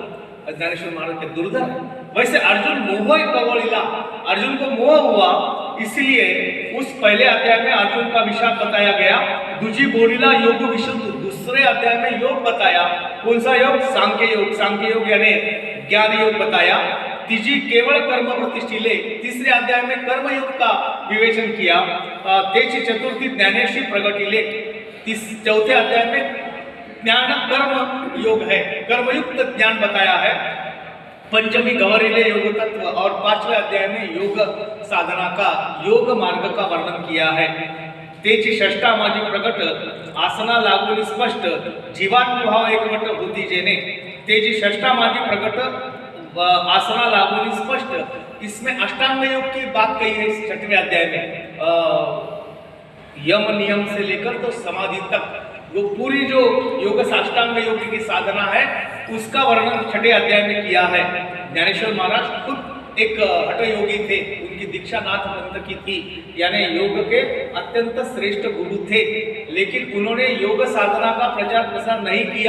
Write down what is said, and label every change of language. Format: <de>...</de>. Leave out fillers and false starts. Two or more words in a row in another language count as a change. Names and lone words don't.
<hi>ज्ञानेश्वर महाराज के दुर्धर।</hi> <mr>वैसे अर्जुन मोह कवलिला,</mr> <hi>अर्जुन को मोह हुआ, इसलिए उस पहले अध्याय में अर्जुन का विषाद बताया गया।</hi> <mr>दूजी बोलीला योग विशुद्ध,</mr> <hi>दूसरे अध्याय में योग बताया। कौन सा योग? सांख्य योग। सांख्य योग यानी ज्ञान योग बताया।</hi> <mr>तीजी केवल कर्म प्रतिष्ठिले,</mr> <hi>तीसरे अध्याय में कर्म योग का विवेचन किया।</hi> <mr>तेची चतुर्थी ज्ञानेशी प्रगटिले,</mr> <hi>चौथे अध्याय में ज्ञान कर्म योग है, कर्मयुक्त ज्ञान बताया है।</hi> <mr>पंचमी गौरीले योग तत्व</mr> <hi>और 5वें अध्याय में योग साधना का योग मार्ग का वर्णन किया है।</hi> <mr>तेची षष्टा माझी प्रकट आसना लागून स्पष्ट जीवात्मभाव एकवट होती जेने तेजी षष्टा माझी प्रकट आसना लागून स्पष्ट।</mr> <hi>इसमें अष्टांग योग की बात कही है इस 6वें अध्याय में। यम नियम से लेकर तो समाधि तक वो पूरी जो योग साष्टांग योग की साधना है उसका वर्णन 6ठे अध्याय में किया है। ज्ञानेश्वर महाराज खुद एक हठ योगी थे, उनकी दीक्षा नाथ पंथ की थी, यानी योग के अत्यंत श्रेष्ठ गुरु थे, लेकिन उन्होंने योग साधना का प्रचार प्रसार नहीं किया।</hi>